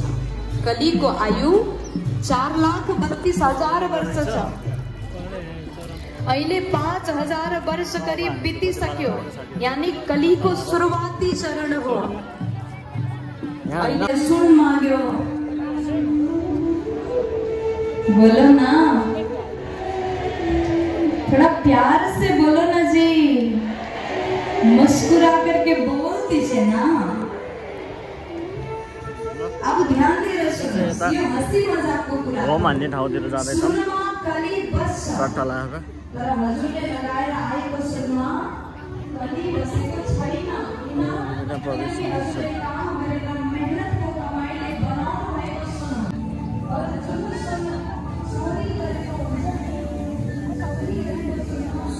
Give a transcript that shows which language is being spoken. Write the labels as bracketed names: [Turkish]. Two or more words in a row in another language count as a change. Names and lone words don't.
[Nepali] कलिको आयु 4,32,000 वर्ष छ। अहिले 5,000 वर्ष करिब बितिसक्यो, यानी कलिको सुरुवाती चरण हो। अहिले सुन माग्यो, [Hindi] बोलो ना, थोड़ा प्यार से बोलो ना जी, मुस्कुरा करके बोलती है ना। अब ध्यान दे रहे सुनो, ये हंसी मजाक को पूरा [Nepali] हो मान्ने ठाउँतिर जाँदैछ सुनमा कली बस सट्टा लगाएर तर हजुरले लगाएर आएको सुनमा कली बसेको छैन। काम गरेर मेहनतको कमाइले बनाउनु भएको सुन और जुन चोरी गरेको हुन्छ नि